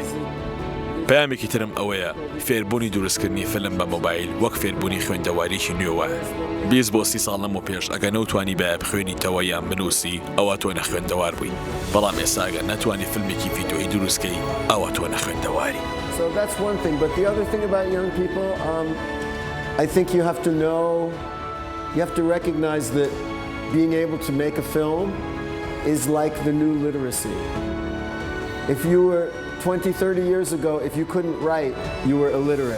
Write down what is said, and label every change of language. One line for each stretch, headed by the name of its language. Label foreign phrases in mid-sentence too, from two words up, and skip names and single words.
Central Kurdish: پەیامێکی ترم ئەوەیە فێربوونی دروستکردنی فیلم بە مۆبایل وەک فێربوونی خوێندەواریی نوێوە. 20 بۆ 30 ساڵ لەمەوە پێش ئەگە نەوتوانی بە بخوێنیتەوە یان بنووسی ئەوە تۆ نەخوێندەوار بووی، بەڵام ئێستا ئەگە نەتوانی فیلمێکی ڤیدۆیی دروستکەی ئەوە تۆ نەخوێندەواری.
English: So that's one thing, but the other thing about young people, I think you have to know you have to recognize that being able to make a film is like the new literacy. If you were 20, 30 years ago, if you couldn't write, you were illiterate.